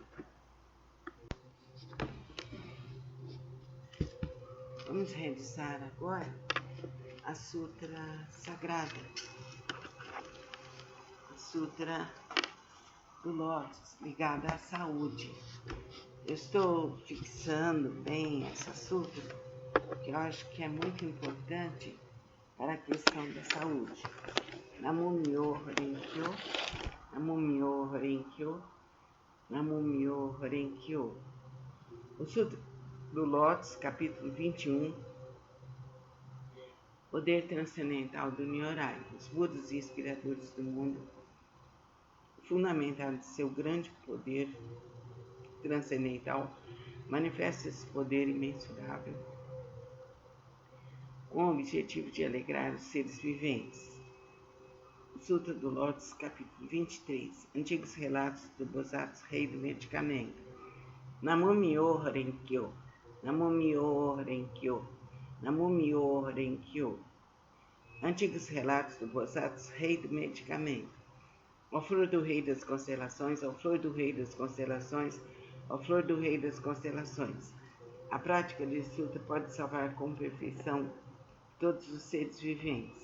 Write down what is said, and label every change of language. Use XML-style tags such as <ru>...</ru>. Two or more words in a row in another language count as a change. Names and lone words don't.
<pt>Vamos realizar agora a Sutra Sagrada, a Sutra do Lótus, ligada à saúde. Eu estou fixando bem essa sutra, porque eu acho que é muito importante para a questão da saúde.</pt> <ja>南無妙法蓮華経、南無妙法蓮華経、南無妙法蓮華経.</ja> <pt>O Sutra do Lótus, capítulo 21, Poder Transcendental do Nyorai. Os Budas e inspiradores do mundo, fundamentado de seu grande poder transcendental, manifesta esse poder imensurável com o objetivo de alegrar os seres viventes. O Sutra do Lótus, capítulo 23, Antigos Relatos do Bodhisattva Rei do Medicamento.</pt> <ja>南無妙法蓮華経、南無妙法蓮華経、南無妙法蓮華経.</ja> <pt>Antigos Relatos do Bodhisattva Rei do Medicamento. Ó flor do Rei das Constelações, ó flor do Rei das Constelações, ó flor do Rei das Constelações. A prática desse sutra pode salvar com perfeição todos os seres viventes.</pt>